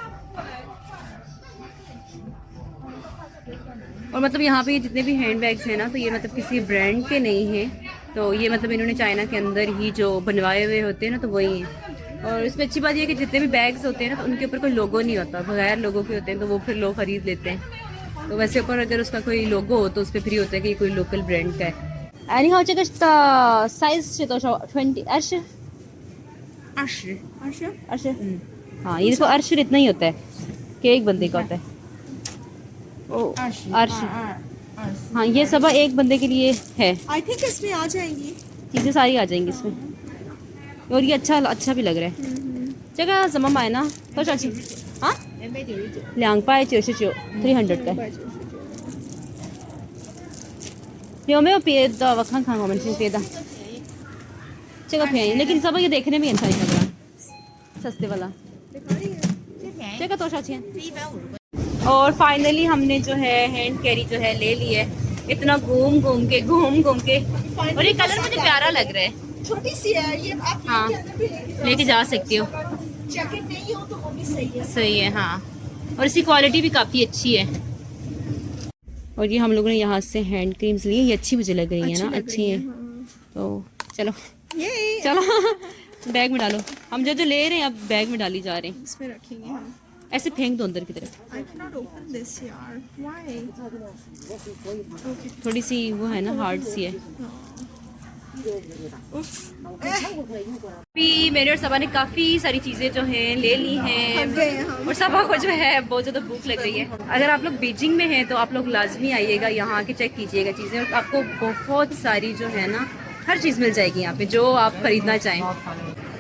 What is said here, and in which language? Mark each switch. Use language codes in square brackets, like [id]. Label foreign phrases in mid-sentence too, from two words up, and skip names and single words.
[hi] और मतलब यहाँ पे जितने भी हैंड बैग्स हैं ना, तो ये मतलब किसी ब्रांड के नहीं हैं। तो ये मतलब इन्होंने चाइना के अंदर ही जो बनवाए हुए होते हैं ना, तो वही हैं। और इसमें अच्छी बात ये है कि जितने भी बैग्स होते हैं ना, तो उनके ऊपर कोई लोगो नहीं होता, बगैर लोगो के होते हैं, तो वो फिर लोग खरीद लेते हैं। तो वैसे ऊपर अगर उसका कोई लोगो हो तो उस पर फ्री होता है कि कोई लोकल ब्रांड का है। [zh] 你好，这个的 size 是多少？20 20 20 [hi] 20 हाँ, ये देखो 20 इतना ही होता है कि एक बंदे का होता है। ओ 20 हाँ, ये सब एक बंदे के लिए है। [en] I think [hi] इसमें आ जाएंगी। चीजें सारी आ जाएंगी इसमें। और ये अच्छा भी लग रहा है। [zh] 这个怎么买呢？多少钱？啊？299 [hi] 300 का है। [zh] 有没有别的？我看看我们这别的。这个便宜， [hi] लेकिन सब ये देखने में अच्छा नहीं लग रहा। सस्ते वाला। [zh] 这个多少钱？ [hi] और फाइनली हमने जो है [en] hand carry [hi] जो है ले ली है। इतना घूम घूम के और ये कलर मुझे प्यारा लग रहा है। छोटी सी है ये, आप हाँ लेके जा सकती हो। जैकेट नहीं हो तो वो भी सही है। सही है हाँ, और इसकी क्वालिटी भी काफ़ी अच्छी है। और ये हम लोगों ने यहाँ से [en] hand creams [hi] ली, ये अच्छी मुझे लग रही है ना, अच्छी है। तो चलो चलो बैग में डालो। हम जो ले रहे हैं अब बैग में डाली जा रहे हैं। इसमें रखेंगे हम। ऐसे फेंक दो अंदर की तरफ। [en] I cannot open this यार। Why? [hi] थोड़ी सी वो है ना, हार्ड सी है। अभी मेरे और सबा ने काफ़ी सारी चीज़ें जो हैं ले ली हैं, और सबा को जो है बहुत ज़्यादा भूख लग रही है। अगर आप लोग बीजिंग में हैं तो आप लोग लाजमी आइएगा, यहाँ आके चेक कीजिएगा चीज़ें, और आपको बहुत सारी जो है ना हर चीज़ मिल जाएगी यहाँ पे जो आप ख़रीदना चाहें।